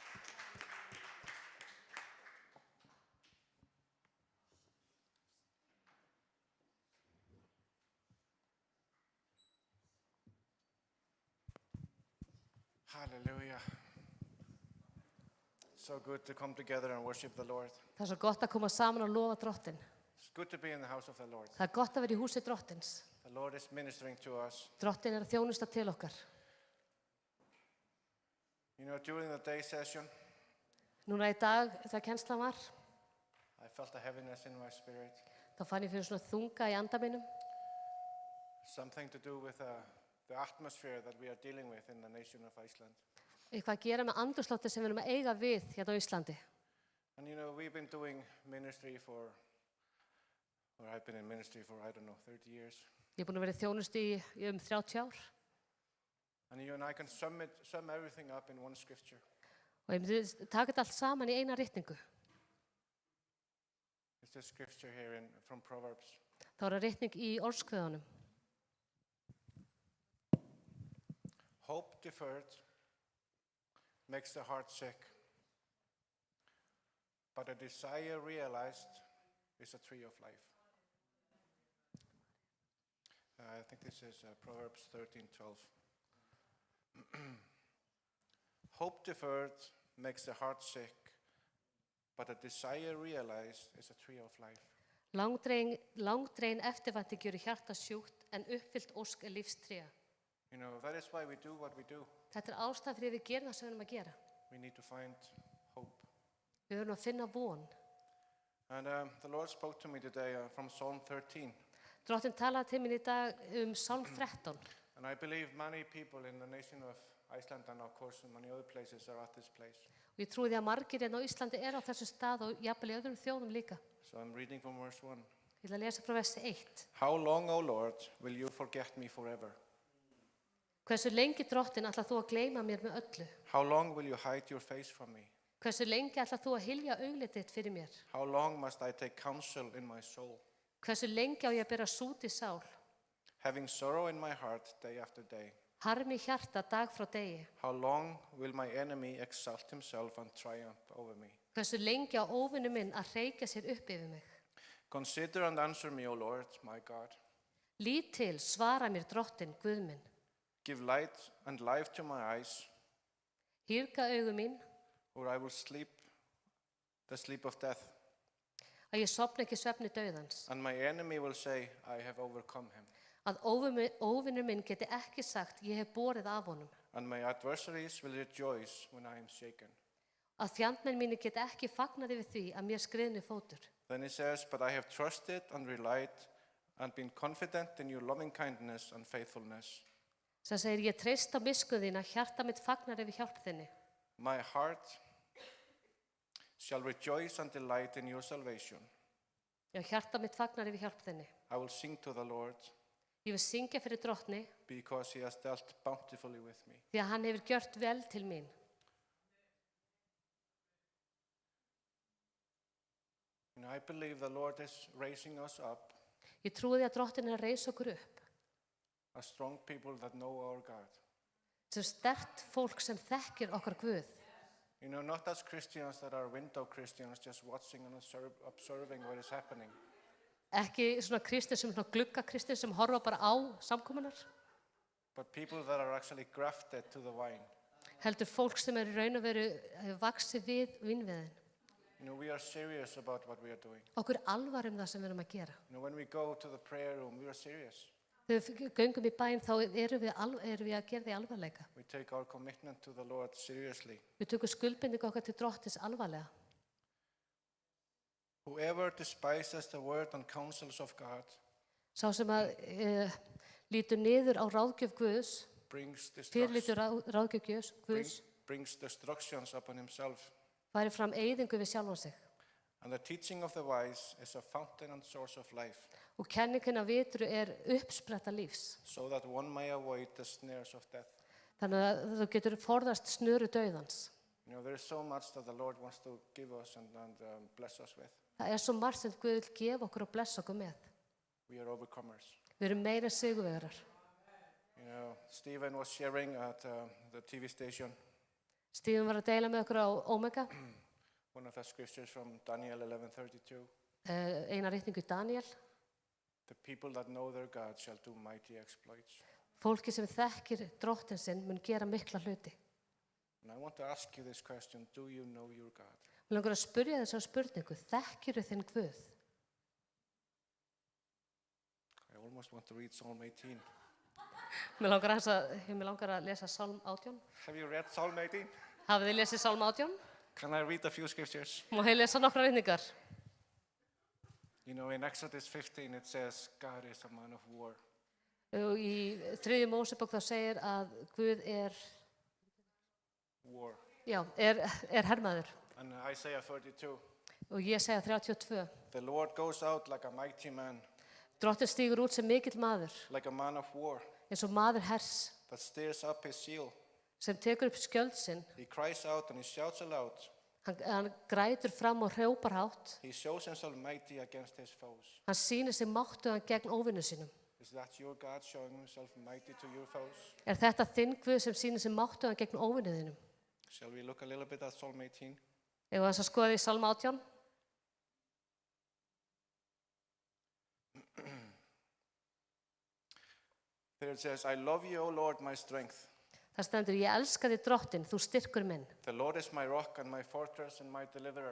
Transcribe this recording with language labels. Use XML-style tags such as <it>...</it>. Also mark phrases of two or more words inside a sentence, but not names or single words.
<en>Hallelujah. It's so good to come together and worship the Lord.</en> <is>Það er svo gott að koma saman og lofa drottin.</is> <en>It's good to be in the house of the Lord.</en> <is>Það er gott að vera í húsi drottins.</is> <en>The Lord is ministering to us.</en> <is>Drottin er að þjónusta til okkar.</is> <en>You know, during the day session,</en> <is>Núna í dag, þegar kennslan var,</is> <en>I felt a heaviness in my spirit.</en> <is>þá fann ég fyrir svona þunga í anda mínum.</is> <en>Something to do with the atmosphere that we are dealing with in the nation of Iceland.</en> <is>Eitthvað að gera með andrúmsloftið sem við erum að eiga við hérna á Íslandi.</is> <en>And you know, we've been doing ministry or I've been in ministry for, 30 years.</en> <is>Ég er búin að vera í þjónustu í 30 ár.</is> <en>And you and I can sum everything up in one scripture.</en> <is>Og ég myndi taka þetta allt saman í eina ritningu.</is> <en>It's this scripture here from Proverbs.</en> <is>Það er ritning í orðskveðunum.</is> <en>Hope deferred makes the heart sick, but a desire realized is a tree of life. I think this is Proverbs 13:12. Hope deferred makes the heart sick, but a desire realized is a tree of life.</en> <is>Langdregin eftirvænting gjör hjarta sjúkt en uppfyllt ósk er lífstré.</is> <en>You know, that is why we do what we do.</en> <is>Þetta er ástæðan fyrir við gerum það sem við erum að gera.</is> <en>We need to find hope.</en> <is>Við verðum að finna von.</is> <en>And the Lord spoke to me today from Psalm 13.</en> <is>Drottin talaði til mín í dag Psalm 13.</is> <en>And I believe many people in the nation of Iceland and of course in many other places are at this place.</en> <is>Og ég trúi því að margir hérna á Íslandi er á þessu stað og jafnvel í öðrum þjóðum líka.</is> <en>So I'm reading from verse 1.</en> <is>Ég ætla að lesa frá versi 1.</is> <en>How long, O Lord, will you forget me forever?</en> <is>Hversu lengi drottin ætlar þú að gleyma mér með öllu?</is> <en>How long will you hide your face from me?</en> <is>Hversu lengi ætlar þú að hylja auglitið þitt fyrir mér?</is> <en>How long must I take counsel in my soul?</en> <is>Hversu lengi á ég að bera sút í sál?</is> <en>Having sorrow in my heart day after day.</en> <is>Harmi í hjarta dag frá degi.</is> <en>How long will my enemy exalt himself and triumph over me?</en> <is>Hversu lengi á óvinnu minn að hreykja sér upp yfir mig?</is> <en>Consider and answer me, O Lord, my God.</en> <is>Lít til, svara mér drottin, Guð minn.</is> <en>Give light and life to my eyes,</en> <is>Hýrga augu mín,</is> <en>or I will sleep the sleep of death.</en> <is>að ég sofna ekki svefni dauðans.</is> <en>And my enemy will say, I have overcome him.</en> <is>Að óvinur minn geti ekki sagt, ég hef borið af honum.</is> <en>And my adversaries will rejoice when I am shaken.</en> <is>Að fjandmenn mínir geti ekki fagnað yfir því að mér skriðni fótur.</is> <en>Then he says, but I have trusted and relied and been confident in your loving kindness and faithfulness.</en> <is>Sem segir, ég treyst á miskunn þína, hjarta mitt fagnar yfir hjálp þinni.</is> <en>My heart shall rejoice and delight in your salvation.</en> <is>Já, hjarta mitt fagnar yfir hjálp þinni.</is> <en>I will sing to the Lord.</en> <is>Ég vil syngja fyrir drottni</is> <en>because he has dealt bountifully with me.</en> <is>því að hann hefur gjört vel til mín.</is> <en>You know, I believe the Lord is raising us up</en> <is>Ég trúi því að drottin er að reisa okkur upp</is> <en>as strong people that know our God.</en> <is>sem sterkt fólk sem þekkir okkar Guð.</is> <en>You know, not as Christians that are window Christians, just watching and observing what is happening.</en> <is>Ekki svona kristin sem svona glugga kristin sem horfa bara á samkomunar,</is> <en>But people that are actually grafted to the vine.</en> <is>heldur fólk sem er í raun og veru vaxið við vínviðin.</is> <en>You know, we are serious about what we are doing.</en> <is>Okkur alvar það sem við erum að gera.</is> <en>You know, when we go to the prayer room, we are serious.</en> <is>Þegar við göngum í bæn þá erum við að gera því alvarleika.</is> <en>We take our commitment to the Lord seriously.</en> <is>Við tökum skuldbindingu okkar til drottins alvarlega.</is> <en>Whoever despises the word and counsels of God</en> <is>Sá sem að lítur niður á ráðgjöf Guðs,</is> <en>brings</en> <is>fyrirlítur ráðgjöf Guðs,</is> <en>brings destructions upon himself.</en> <is>færi fram eyðingu við sjálfan sig.</is> <en>And the teaching of the wise is a fountain and source of life,</en> <is>Og kenningin af vitru uppspretta lífs.</is> <en>so that one may avoid the snares of death.</en> <is>Þannig að þú getur forðast snöru dauðans.</is> <en>You know, there is so much that the Lord wants to give us and bless us with.</en> <is>Það svo margt sem Guð vil gefa okkur og blessa okkur með.</is> <en>We are overcomers.</en> <is>Við erum meira sigurvegarar.</is> <en>You know, Stephen was sharing at the TV station</en> <is>Stífum var að deila með okkur á Omega,</is> <en>one of the scriptures from Daniel 11:32.</en> <is>eina ritningu í Daniel.</is> <en>The people that know their God shall do mighty exploits.</en> <is>Fólki sem þekkir drottin sinn mun gera mikla hluti.</is> <en>And I want to ask you this question: do you know your God?</en> <is>Mér langar að spyrja þessar spurningu, þekkirðu þinn Guð?</is> <en>I almost want to read Psalm 18.</en> <is>Mér langar að lesa Sálm 18.</is> <en>Have you read Psalm 18?</en> <is>Hafið þið lesið Sálm 18?</is> <en>Can I read a few scriptures?</en> <is>Má ég lesa nokkra ritningar?</is> <en>You know, in Exodus 15 it says, God is a man of war.</en> <is>Og í 3. Mósebók þá segir að Guð</is> <en>War.</en> <is>er hermaður.</is> <en>And Isaiah 32,</en> <is>Og ég segja 32.</is> <en>the Lord goes out like a mighty man,</en> <is>Drottin stígur út sem mikill maður,</is> <en>like a man of war,</en> <is>eins og maður hers,</is> <en>that stirs up his shield.</en> <is>sem tekur upp skjöld sinn.</is> <en>He cries out and he shouts aloud.</en> <is>Hann grætur fram og hrjópar hátt.</is> <en>He shows himself mighty against his foes.</en> <is>Hann sýnir sig máttugan gegn óvinnu sínum.</is> <en>Is that your God showing himself mighty to your foes?</en> <is>Þetta þinn Guð sem sýnir sig máttugan gegn óvinnu þínum?</is> <en>Shall we look a little bit at Psalm 18?</en> <is>Ef þess að skoða í Sálm 18.</is> <en>There it says, I love you, O Lord, my strength.</en> <is>Það stendur, ég elska þig drottin, þú styrkur minn.</is> <en>The Lord is my rock and my fortress and my deliverer.</en>